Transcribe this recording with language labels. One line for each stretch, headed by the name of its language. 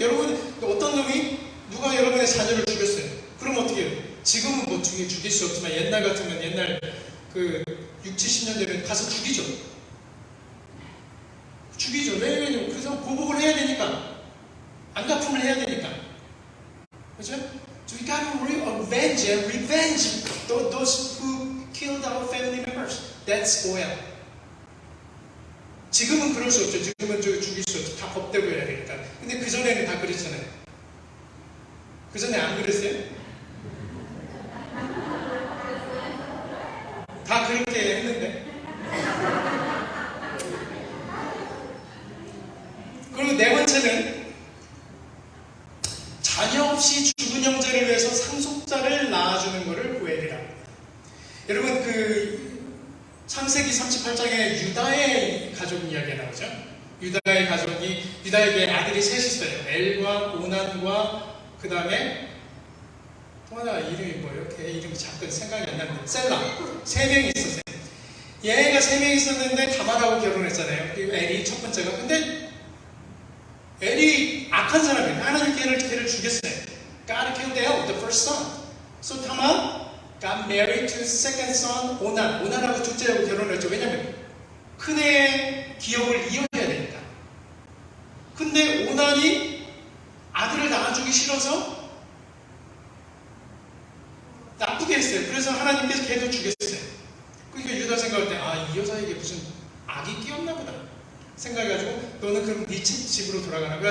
Korean: 여러분, 어떤 놈이 누가 여러분의 자녀를 죽였어요. 그럼 어떻게 해요? 지금은 뭐 죽일 수 없지만 옛날 같으면 옛날 60, 70년 전에 가서 죽이죠. 왜냐면 그래서 보복을 해야 되니까. 안갚음을 해야 되니까. 그렇죠?
English: So we gotta revenge those who killed our family members. That's goel.
Korean: 지금은 그럴 수 없죠. 지금은 죽일 수 없죠. 다 법대로 해야 되니까. 근데 그전에는 다 그랬잖아요. 그전에 안 그랬어요? 다 그렇게 했는데. 그리고 네 번째는 자녀 없이 죽은 형제를 위해서 상속자를 낳아주는 것을 고엘이라고 합니다. 여러분, 창세기 38장에 유다의 가족 이야기가 나오죠. 유다의 가족이, 유다에게 아들이 셋이 있어요. 엘과 오난과 그 다음에 또 하나 이름이 뭐예요? 걔 이름이 잠깐 생각이 안 나는데 셀라. 3명이 있었어요. 얘가 3명이 있었는데 다말하고 결혼했잖아요. 엘이 첫 번째가. 근데 엘이 악한 사람이에요. 하나님 걔를 죽였어요.
English: God killed the first son. So Tamar got married to second son 오난.
Korean: 오난하고 둘째하고 결혼을 했죠. 왜냐면 큰애의 기업을 이어야 되니까. 근데 오난이 아들을 낳아주기 싫어서 나쁘게 했어요. 그래서 하나님께서 걔도 죽였어요. 그러니까 유다 생각할 때 이 여자에게 무슨 악이 끼었나 보다 생각해가지고 너는 그럼 네 집으로 돌아가라.